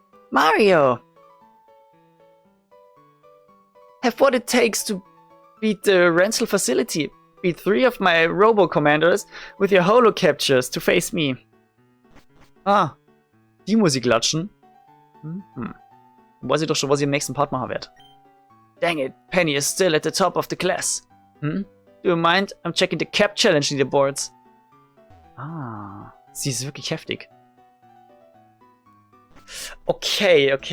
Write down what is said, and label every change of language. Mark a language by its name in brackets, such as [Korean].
[English] Mario! Have what it takes to beat the rental facility. Beat 3 of my Robo-Commanders with your Holo-Captures to face me. [German] Ah, die muss ich klatschen. Weiß ich doch schon, was ich im nächsten Part machen werde. [English] Dang it, Penny is still at the top of the class. Do you mind? I'm checking the Cap Challenge leaderboards. [German] Ah, sie ist wirklich heftig. Okay.